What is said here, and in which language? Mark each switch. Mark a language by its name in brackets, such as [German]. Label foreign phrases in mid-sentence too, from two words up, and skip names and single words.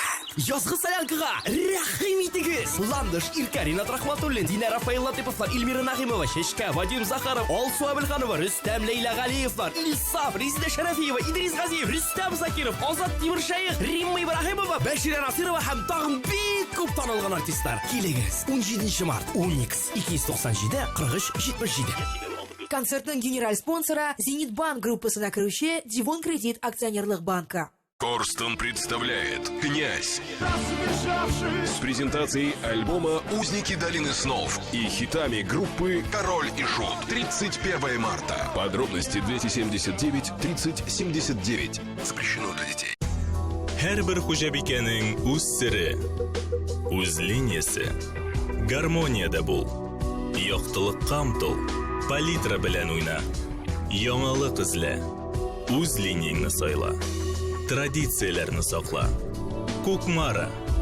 [Tatar] Язгы солянкага рәхим итегез. Ландыш, Иркарина Рахматуллин, Динара Рафаил Латыповлар, Эльмира Нагимова, Шешка, Вадим Захаров, Алсу Абелханова, Рөстәм Лейла Галиевлар, Илсаф, Резида Шарафиева, Идрис Газиев, Рөстәм Закиров, Азат Тимершаев, Римма Ибрахимова, Бәширә Насирова һәм тагын бик күп танылган артистлар. Килегез. 17 март Уникс 297-43-77. Концертның генераль спонсоры Зенитбанк группасына керүче Дивон Кредит акционерлык банка. [Russian] Корстон представляет «Князь» с презентацией альбома «Узники долины снов» и хитами группы «Король и Шут». 31 марта. Подробности 279-30-79. Запрещено для детей. [Tatar] Һәрбер хуҗабикәнең үз сере, үз линиясе. Гармониядә бул. Яктылыкка омтыл. Палитра белән уйна. Яңалык эзлә. Үз линияңне сайла. Традицияләрне сакла. Кукмара.